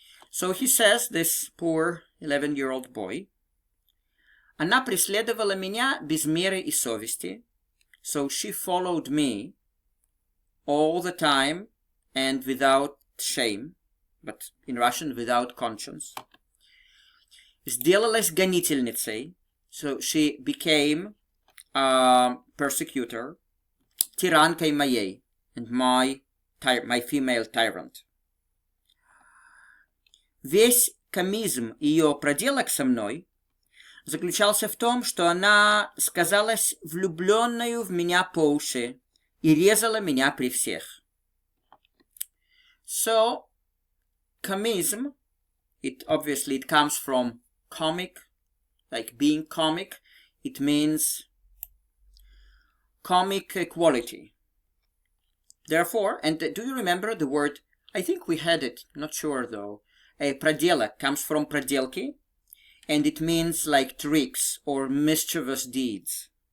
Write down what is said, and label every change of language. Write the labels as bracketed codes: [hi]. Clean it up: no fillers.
[en] So he says, this poor 11-year-old boy, [ru] она преследовала меня без меры и совести. [en] So she followed me all the time and without shame, but in Russian, without conscience. [ru] Сделалась гонительницей. [en] So she became a persecutor. [ru] Тиранкой моей, [en] and my female tyrant. [ru] Весь комизм ее проделок со мной заключался в том, что она сказалась влюбленную в меня по уши и резала меня при всех. [en] So, comism, it comes from comic, like being comic. It means comic quality. Therefore, and do you remember the word, I think we had it, not sure though, проделок comes from проделки, and it means like tricks or mischievous deeds.